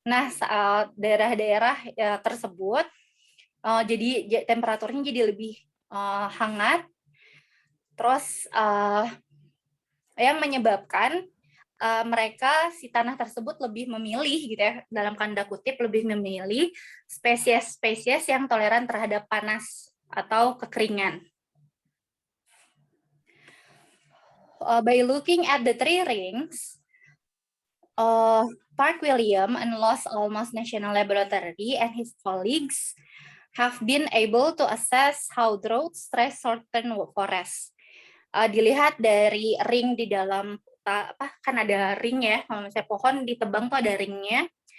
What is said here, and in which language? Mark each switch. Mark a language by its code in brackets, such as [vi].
[id] Nah, daerah-daerah tersebut jadi temperaturnya jadi lebih hangat, terus yang menyebabkan mereka si tanah tersebut lebih memilih gitu ya, dalam tanda kutip lebih memilih spesies-spesies yang toleran terhadap panas atau kekeringan. [en] By looking at the tree rings, Park William and Los Alamos National Laboratory and his colleagues have been able to assess how drought stress certain forests. [id] Dilihat dari ring di dalam kan ada ring ya, kalau misalnya pohon ditebang tuh ada ringnya.